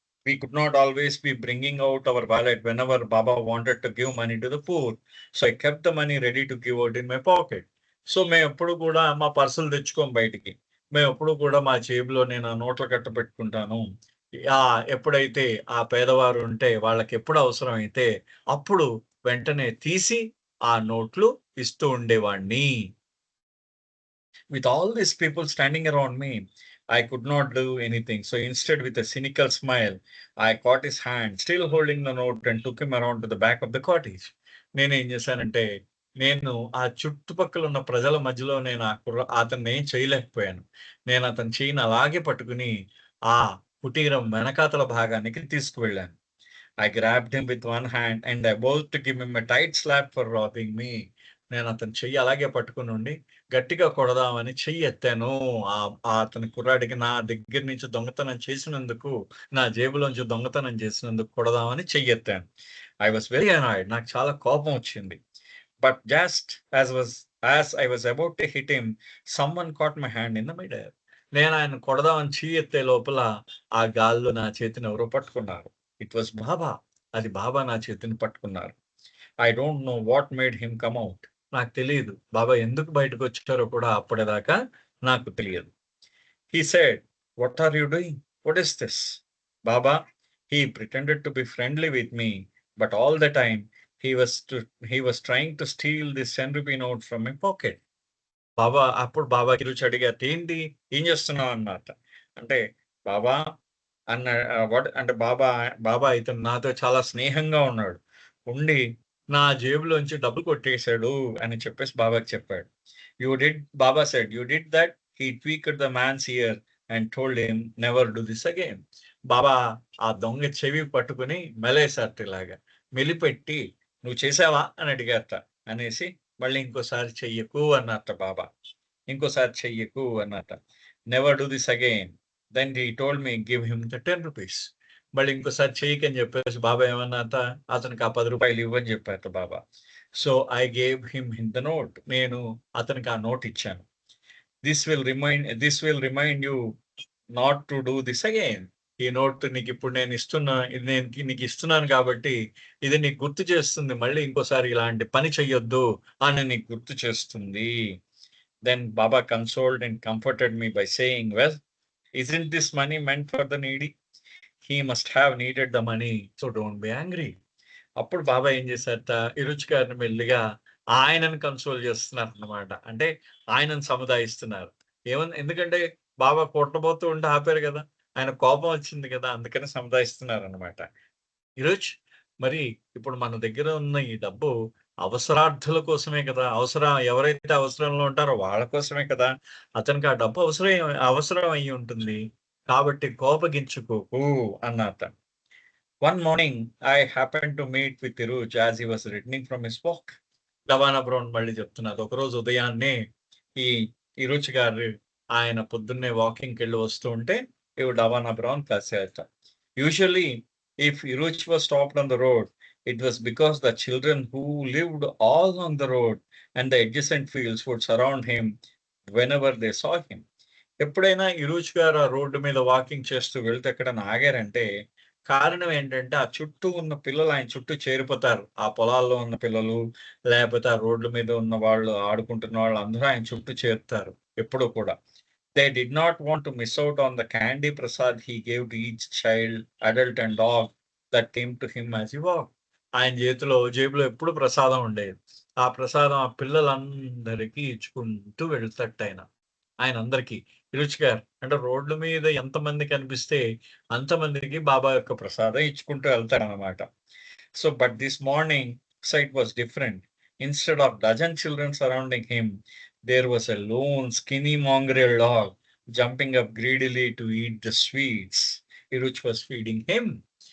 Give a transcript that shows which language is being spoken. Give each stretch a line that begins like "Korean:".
English: We could not always be bringing out our wallet whenever Baba wanted to give money to the poor. So I kept the money ready to give out in my pocket.
Telugu: So మేము ఎప్పుడు కూడా మా పర్సులు తెచ్చుకోం బయటికి. మేము ఎప్పుడు కూడా మా జేబులో నేను ఆ నోట్ల కట్ట పెట్టుకుంటాను. ఎప్పుడైతే ఆ పేదవారు ఉంటే వాళ్ళకి ఎప్పుడు అవసరమైతే అప్పుడు వెంటనే తీసి ఆ నోట్లు ఇస్తూ ఉండేవాడిని.
English: With all these people standing around me, I could not do anything. So instead, with a cynical smile, I caught his hand, still holding the note, and took him around to the back of the cottage.
Telugu: నేనేం చేశానంటే, నేను ఆ చుట్టుపక్కల ఉన్న ప్రజల మధ్యలో నేను అతన్ని ఏం చేయలేకపోయాను. నేను అతని చెయ్యిని అలాగే పట్టుకుని ఆ కుటీరం వెనకాతల భాగానికి తీసుకువెళ్ళాను.
English: I grabbed him with one hand and I vowed to give him a tight slap for robbing me.
Telugu: నేను అతని చెయ్యి అలాగే పట్టుకుని ఉండి గట్టిగా కొడదామని చెయ్యి ఎత్తాను. అతని కుర్రాడికి నా దగ్గర నుంచి దొంగతనం చేసినందుకు, నా జేబులోంచి దొంగతనం చేసినందుకు కొడదామని చెయ్యి ఎత్తాను.
English: I was very annoyed.
Telugu: నాకు చాలా కోపం వచ్చింది.
English: But just as I was about to hit him, someone caught my hand in the midair.
Telugu: నేను ఆయన కొడదామని ఎత్తే లోపల ఆ గాల్లో నా చేతిని ఎవరో పట్టుకున్నారు.
English: It was Baba.
Telugu: అది బాబా నా చేతిని పట్టుకున్నారు.
English: I don't know what made him come out.
Telugu: నాకు తెలీదు. బాబా ఎందుకు బయటకొచ్చారో కూడా అప్పటిదాకా నాకు తెలియదు.
English: He said, "What are you doing? What is this?" Baba, he pretended to be friendly with me, but all the time he was trying to steal this 10 rupee note from my pocket.
Telugu: అప్పుడు బాబాకి రుచి అడిగారు, "ఏంటి? ఏం చేస్తున్నావు?" అన్నమాట. అంటే బాబా అన్న వాట్ అంటే బాబా ఇతను నాతో చాలా స్నేహంగా ఉన్నాడు. ఉండి నా జేబులోంచి డబ్బులు కొట్టేసాడు అని చెప్పేసి బాబాకి చెప్పాడు.
English: Baba said, "you did that?" He tweaked the man's ear and told him never do this again.
Telugu: బాబా ఆ దొంగ చెవి పట్టుకొని మెలేసారట ఇలాగా. మెలిపెట్టి, "నువ్వు చేసావా?" అని అడిగారట. అనేసి మళ్ళీ ఇంకోసారి చెయ్యకు అన్నారట బాబా. ఇంకోసారి చెయ్యకు అన్నట.
English: Never do this again. Then he told me give him the 10 rupees.
Telugu: మళ్ళీ ఇంకోసారి చెయ్యకని చెప్పేసి బాబా ఏమన్నారట, అతనికి ఆ 10 రూపాయలు ఇవ్వని చెప్పారట బాబా.
English: So I gave him the note.
Telugu: నేను అతనికి ఆ నోట్ ఇచ్చాను.
English: This will remind you not to do this again.
Telugu: ఈ నోట్ నీకిప్పుడు నేను ఇస్తున్నా, ఇది నేను నీకు ఇస్తున్నాను కాబట్టి ఇది నీకు గుర్తు చేస్తుంది. మళ్ళీ ఇంకోసారి ఇలాంటి పని చెయ్యొద్దు అని నీకు గుర్తు చేస్తుంది.
English: Then Baba consoled and comforted me by saying, "Well, isn't this money meant for the needy? He must have needed the money, so don't be angry."
Telugu: అప్పుడు బాబా ఏం చేశారట, ఇరుచి గారిని మెల్లిగా ఆయనను కన్సోల్ చేస్తున్నారన్నమాట. అంటే ఆయనను సముదాయిస్తున్నారు. ఎందుకంటే బాబా కొట్టబోతూ ఉంటే ఆపారు కదా! ఆయన కోపం వచ్చింది కదా! అందుకని సముదాయిస్తున్నారన్నమాట. ఈరోజు మరి ఇప్పుడు మన దగ్గర ఉన్న ఈ డబ్బు అవసరార్థుల కోసమే కదా! ఎవరైతే అవసరంలో ఉంటారో వాళ్ళ కోసమే కదా! అతనికి ఆ డబ్బు అవసరం అయ్యి ఉంటుంది. కాబట్టి కోపగించుకోకు అన్నట.
English: One morning I happened to meet with Tiruj as he was returning from his walk.
Telugu: రవాణా బ్రౌన్ మళ్ళీ చెప్తున్నారు. ఒకరోజు ఉదయాన్నే ఈ ఇరుచి గారు ఆయన పొద్దున్నే వాకింగ్‌కెళ్ళి వస్తూ ఉంటే రవాణా brown కలిసారట.
English: Usually, if Iruch was stopped on the road, it was because the children who lived all along the road and the adjacent fields would surround him whenever they saw him.
Telugu: ఎప్పుడైనా ఇరుచ్ గారు ఆ road మీద walking చేస్తూ వెళ్తే ఎక్కడైనా ఆగారంటే కారణం ఏంటంటే ఆ చుట్టూ ఉన్న పిల్లలు ఆయన చుట్టూ చేరిపోతారు. ఆ పొలాల్లో ఉన్న పిల్లలు, లేకపోతే ఆ రోడ్ల మీద ఉన్న వాళ్ళు ఆడుకుంటున్న వాళ్ళు అందరూ ఆయన చుట్టూ చేరుతారు ఎప్పుడూ కూడా.
English: They did not want to miss out on the candy prasad he gave to each child, adult and dog that came to him as he walked.
Telugu: ఆయన జేబులో ఎప్పుడు ప్రసాదం ఉండేది. ఆ ప్రసాదం ఆ పిల్లలందరికీ ఇచ్చుకుంటూ వెళ్తాటాయన. ఆయనందరికీ రుచిగా అంటే రోడ్ల మీద ఎంతమంది కనిపిస్తే అంతమందికి బాబా యొక్క ప్రసాదం ఇచ్చుకుంటూ వెళ్తాడనమాట.
English: So, but this morning sight was different. Instead of dozen children surrounding him, there was a lone, skinny mongrel dog jumping up greedily to eat the sweets Iruch was feeding him.